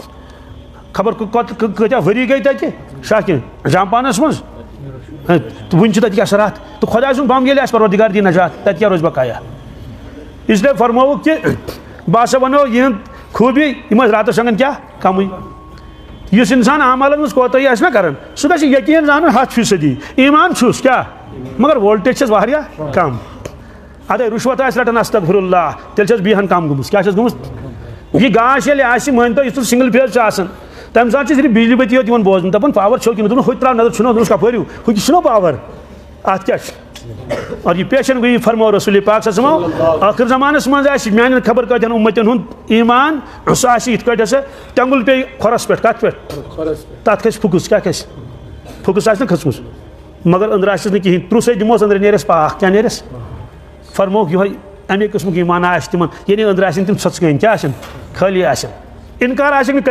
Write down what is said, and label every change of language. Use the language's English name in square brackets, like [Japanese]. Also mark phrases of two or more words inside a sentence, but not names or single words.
[Kashmiri] خبر کۭتیاہ ؤری گٔے تَتہِ شاکِن جامپانَس منٛز تہٕ وٕنہِ چھِ تَتہِ اثرات تہٕ خۄداے سُنٛد بم ییٚلہِ آسہِ پروردِگار دی نجات تَتہِ کیٛاہ روزِ بقایا اِسلیے فرمووُکھ کہِ بہٕ ہسا وَنو یِہنٛد خوٗبی یِم ٲسۍ راتس شۄنٛگان کیٛاہ کمٕے یُس اِنسان اعمالن منٛز کوتاہی آسہِ نا کران سُہ گژھِ یقیٖن زانُن 100% ایٖمان چھُس کیٛاہ مگر وولٹیج چھس واریاہ کم اَدے رُشوت آسہِ رٹان [Arabic] استغفر اللہ [Kashmiri] تیٚلہِ چھس بیٚیہِ ہن کم گٔمٕژ کیٛاہ چھس گٔمٕژ یہ گاش ییٚلہِ آسہِ مٲنۍتو یُس [English] single phase [Kashmiri] چھُ آسان تمہِ ساتہٕ چھِ صرف بجلی بتی یوت یِوان بوزنہٕ دپان پاور چھو کِنہٕ دوٚپُن ہُتہِ ترٛاو نظر چھُنہ دوٚپُس کپٲرۍ ہُہ چھُنہ پاور اتھ کیٛاہ چھُ اور یہ پیشن گوئی فرمو رسول پاک [Arabic] صلی اللہ علیہ وسلم [Kashmiri] آخر زمانس منٛز آسہِ میانٮ۪ن خبر کۭتٮ۪ن اُمتٮ۪ن ہُنٛد ایٖمان سُہ آسہِ یِتھ کٲٹھۍ ہسا تٮ۪نٛگُل پیٚیہِ کھۄرس پٮ۪ٹھ کتھ پٮ۪ٹھ تتھ کھسہِ پھُکُس کیٛاہ کھسہِ پھُکُس آسہِ نہ کھٔژمٕژ مگر أنٛدرٕ آسٮ۪س نہٕ کِہینۍ ترٛوسے دِموس أنٛدرٕ نیرٮ۪س پاک کیٛاہ نیرٮ۪س فرمووُکھ یِہوے اَمے قٕسمُک ایٖمان آسہِ تِمن یعنی أنٛدرٕ آسن تِم ژھۄژکٲنۍ کیٛاہ آسن خٲلی آسن اِنکار آسٮ۪کھ نہٕ